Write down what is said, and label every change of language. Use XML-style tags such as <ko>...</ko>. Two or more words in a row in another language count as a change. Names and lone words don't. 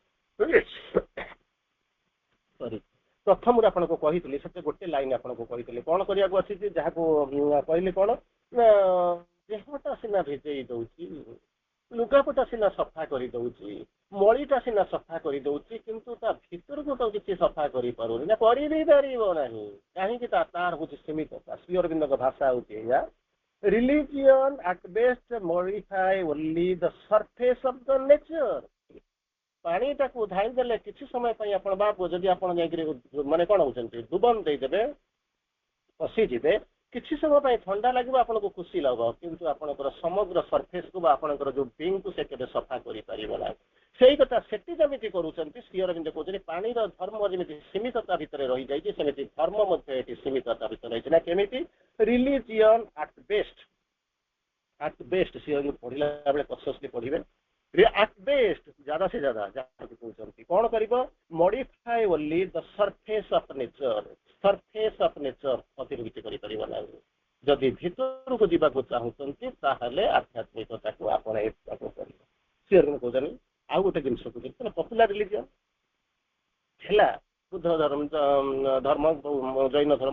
<or>ସରି ପ୍ରଥମରୁ ଆପଣଙ୍କୁ କହିଥିଲି ସେତେ ଗୋଟେ ଲାଇନ ଆପଣଙ୍କୁ କହିଥିଲି କଣ କରିବାକୁ ଅଛି ଯାହାକୁ କହିଲି କଣ ନା ଦେହଟା ସିନା ଭିଜେଇ ଦଉଛି ଲୁଗାପଟା ସିନା ସଫା କରିଦଉଛି ମଳିଟା ସିନା ସଫା କରିଦଉଛି କିନ୍ତୁ ତା ଭିତରକୁ ତ କିଛି ସଫା କରିପାରୁନି ନା କରିବି ପାରିବ ନାହିଁ କାହିଁକି ତାର ହଉଛି ସୀମିତତା ଶ୍ରୀ ଅରବିନ୍ଦଙ୍କ ଭାଷା ହଉଛି ଏଇଆ</or> <en>religion at best modify only the surface of the nature</en> <or>ପାଣିଟାକୁ ଧାଇଁ ଦେଲେ କିଛି ସମୟ ପାଇଁ ଆପଣ ବା ଯଦି ଆପଣ ଯାଇକିରି ମାନେ କଣ ହଉଛନ୍ତି ଦୁବନ ଦେଇଦେବେ ପଶିଯିବେ କିଛି ସମୟ ପାଇଁ ଥଣ୍ଡା ଲାଗିବ ଆପଣଙ୍କୁ ଖୁସି ଲାଗିବ କିନ୍ତୁ ଆପଣଙ୍କର ସମଗ୍ର ସର୍ଫେସକୁ ବା ଆପଣଙ୍କର ଯୋଉ ବିଙ୍ଗକୁ ସେ କେବେ ସଫା କରିପାରିବ ନାହିଁ ସେଇ କଥା ସେଠି ଯେମିତି କରୁଛନ୍ତି ଶ୍ରୀ ଅରବିନ୍ଦ କହୁଛନ୍ତି ପାଣିର ଧର୍ମ ଯେମିତି ସୀମିତତା ଭିତରେ ରହିଯାଇଛି ସେମିତି ଧର୍ମ ମଧ୍ୟ ଏଠି ସୀମିତତା ଭିତରେ ରହିଛି ନା କେମିତି</or> <en>religion at</en> <or>ବେଷ୍ଟ ଶ୍ରୀ ଅରବିନ୍ଦ ପଢିଲା ବେଳେ କନସିୟସଲି ପଢିବେ</or> <en>at best</en> <hi>ज्यादा से ज्यादा</hi> <or>ଯାହାକୁ କହୁଛନ୍ତି କଣ କରିବ</or> <en>modify only the surface of nature</en> <or>ଅଧିକ କିଛି କରିପାରିବ ନାହିଁ ଯଦି ଭିତରକୁ ଯିବାକୁ ଚାହୁଁଛନ୍ତି ତାହେଲେ ଆଧ୍ୟାତ୍ମିକତାକୁ ଆପଣେଇବାକୁ ପଡିବ ସିଏ କହୁଛନ୍ତି ଆଉ ଗୋଟେ ଜିନିଷ କହୁଛନ୍ତି</or> <en>popular religion</en> <or>ହେଲା ବୁଦ୍ଧ ଧର୍ମ ଜୈନ ଧର୍ମ</or>